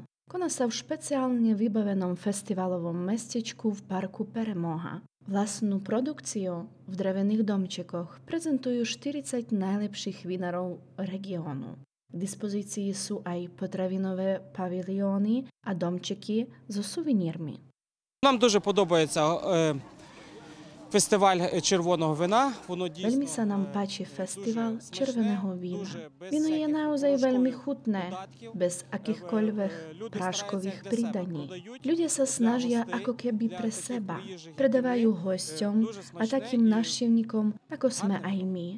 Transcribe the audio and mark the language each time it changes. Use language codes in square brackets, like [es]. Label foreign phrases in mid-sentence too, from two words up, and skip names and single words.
[sk] Koná sa v špeciálne vybavenom festivalovom mestečku v parku Peremoha. Vlastnú produkciu v drevených domčekoch prezentujú 40 najlepších vinárov regiónu. K dispozícii sú aj potravinové pavilióny a domčeky so suvenírmi. [uk] Нам дуже подобається фестиваль червоного вина. [sk] Veľmi sa nám páči festival červeného vína. Víno je naozaj veľmi chutné, bez akýchkoľvek práškových pridaní. Ľudia sa snažia ako keby pre seba. Predávajú hosťom a takým návštevníkom, ako sme aj my.